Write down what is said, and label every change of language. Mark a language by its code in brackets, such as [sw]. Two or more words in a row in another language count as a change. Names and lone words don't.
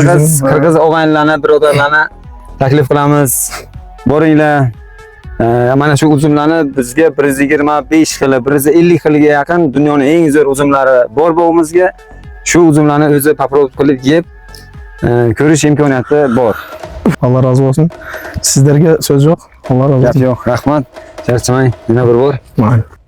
[uz] Qirg'iz og'aynilarni, birodarlarni taklif qilamiz. Boringlar. Mana shu uzumlarni bizga 125 xil, 150 xilga yaqin dunyoning eng zo'r uzumlari bor bo'g'imizga shu uzumlarni o'zi попробовать qilib yeb ko'rish imkoniyati bor. [tr] Allah razı olsun. Sizlerge söz yok. Allah razı [uz] Gap [tr] olsun. [uz] yo'q, rahmat. Charchamang. Yana bir bor. Mayli.